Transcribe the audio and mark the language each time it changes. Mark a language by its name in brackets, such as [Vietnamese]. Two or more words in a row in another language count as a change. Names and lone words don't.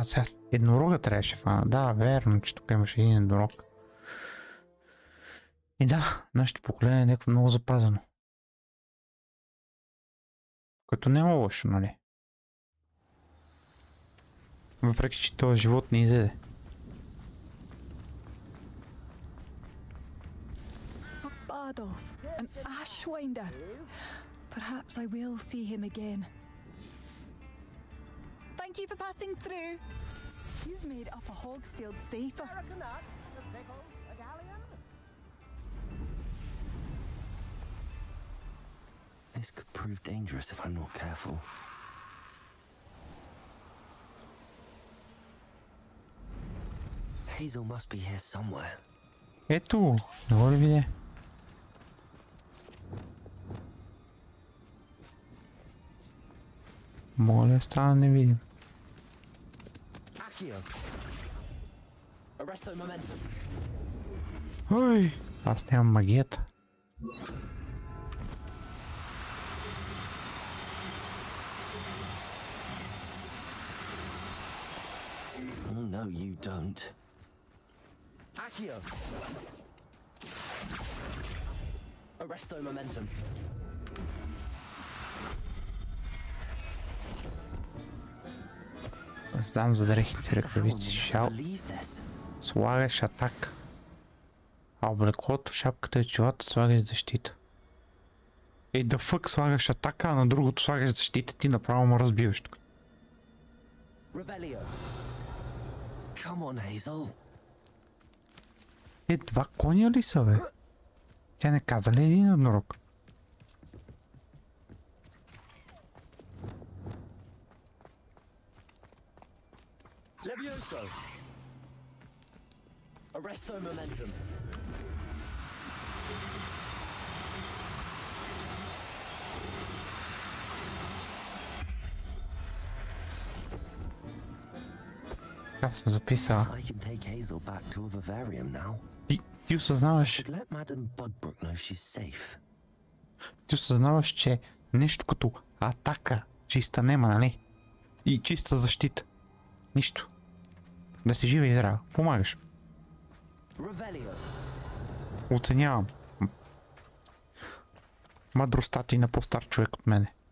[Bulgarian] Сега еднорога трябваше фана. Да, верно, че тук имаше един еднорог. И да, нашето поколение е някакво много запазено. Което не е лошо, нали? Въпреки, че този живот не изеде. [English] Bardolph, an Ashwinder. Perhaps I will see him again. Thank you for passing through. You've made Upper Hogsfield safer. This could prove dangerous if I'm not careful. Hazel must be here somewhere. [Bulgarian] Ето, не го ли видя? Моля, стана не видим. [Latin] Accio. Arresto momentum. [Bulgarian] Ой, аз нямам магията. [English] Oh, no, you don't. [Latin] Accio! Arresto momentum. [Bulgarian] Знам за дрехите ръкавици. Слагаш атака. А облеклото, шапката и чилата слагаш защита. Ей да фък слагаш атака, а на другото слагаш защита, ти направо му разбиваш тук. Два коня ли са, бе? Тя не каза ли един еднорог? [Latin] Levioso! Arresto momentum. [Bulgarian] Аз съм записал. Ти осъзнаваш... Ти осъзнаваш, че нещо като атака чиста нема, нали? И чиста защита. Нищо. Да си жива и здрава. Помагаш. Оценявам. Мъдростта ти на по-стар човек от мене.